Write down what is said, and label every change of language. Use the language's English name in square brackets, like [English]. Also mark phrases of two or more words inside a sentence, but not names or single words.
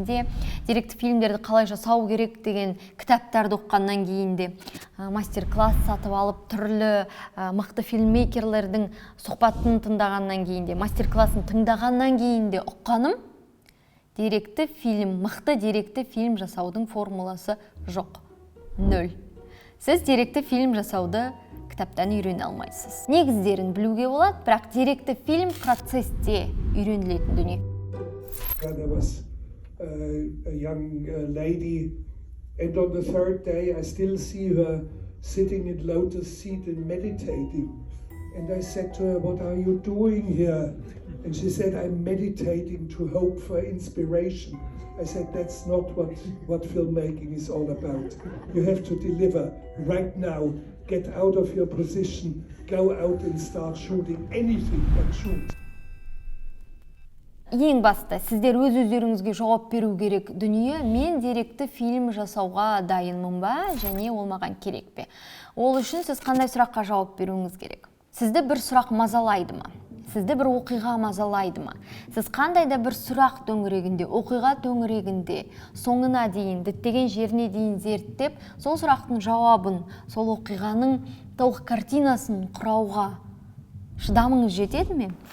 [Kazakh] де, деректі фильмдерді қалай жасау керек деген кітаптарды оқығаннан кейін де, мастер-класс сатып алып, түрлі мықты фильммейкерлердің сұхбатын тыңдағаннан кейін де, мастер-классын тыңдағаннан кейін де ұққаным, мықты деректі фильм жасаудың формуласы жоқ. 0. Сіз деректі фильм жасауды кітаптан үйрене алмайсыз. Негіздерін білуге болады, бірақ деректі фильм процесте үйренілетін дүние. [English] There was a young lady, and on the third day I still see her sitting in lotus seat and meditating. And I said to her, "What are you doing here?" And she said, "I'm meditating to hope for inspiration." I said, "That's not what filmmaking is all about. You have to deliver right now. Get out of your position, go out and start shooting anything but shoot." [Kazakh] Ең басты, сіздер өз-өздеріңізге жауап беру керек дүние, мен деректі фильм жасауға дайынмын ба, және ол маған керек пе? Ол үшін сіз қандай сұраққа жауап беруіңіз керек? Сізді бір сұрақ мазалайды ма? Сізді бір оқиға мазалайды ма? Сіз қандай да бір сұрақ төңірегінде, оқиға төңірегінде соңына дейін, діттеген жеріне дейін зерттеп, сол сұрақтың жауабын, сол оқиғаның толық картинасын құрауға шыдамыңыз жетеді ме?